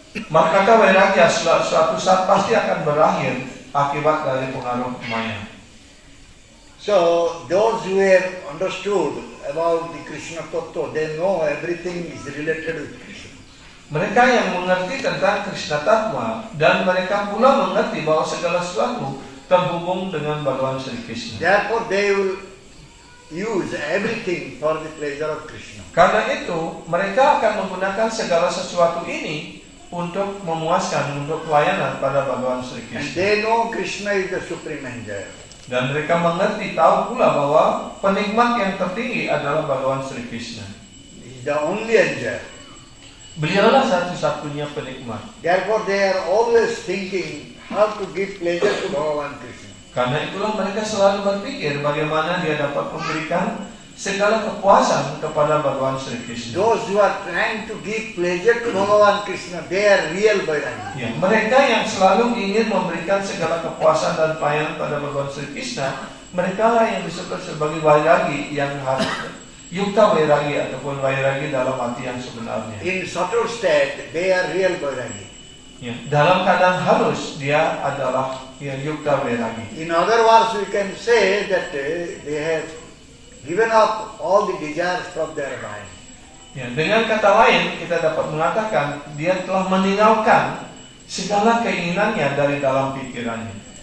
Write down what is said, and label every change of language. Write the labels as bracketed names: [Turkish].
[Indonesian] Markata vairagya suatu saat pasti akan berakhir akibat dari pengaruh maya. [English] So those who have understood about the Krishna Tattva, they know everything is related with Krishna. [Indonesian] Mereka yang mengerti tentang Krishna Tattva dan mereka pula mengerti bahwa segala sesuatu terhubung dengan Bhagavan Sri Krishna. [English] Therefore they will use everything for the pleasure of Krishna. [Indonesian] Karena itu mereka akan menggunakan segala sesuatu ini untuk memuaskan, untuk pelayanan pada Bhagavan Sri [English] And [Indonesian] Krishna. [English] they know Krishna is the supreme enjoyer. [Indonesian] Dan mereka mengerti, tahu pula bahwa penikmat yang tertinggi adalah Bhagavan Sri Krishna. [English] He is the only enjoyer. [Indonesian] Beliaulah satu-satunya penikmat. [English] Therefore they are always thinking how to give pleasure to Bhagavan Krishna. [Indonesian] Karena itulah mereka selalu berpikir bagaimana dia dapat memberikan segala kepuasan kepada Bhagavan Sri Krishna. [English] Those who are trying to give pleasure to Bhagavan Krishna, they are real Vairagi. [Indonesian] Ya, mereka yang selalu ingin memberikan segala kepuasan dan pelayanan pada Bhagavan Sri Krishna, mereka lah yang disebut sebagai vairagi yang harus yukta vairagi ataupun vairagi dalam arti yang sebenarnya. [English] In subtle state, they are real Vairagi. [Indonesian] Ya, dalam keadaan halus dia adalah yukta vairagi. [English] In other words, we can say that they have given up all the desires from their mind. [Indonesian] Ya, dengan kata lain kita dapat mengatakan dia telah meninggalkan segala keinginannya dari dalam pikirannya.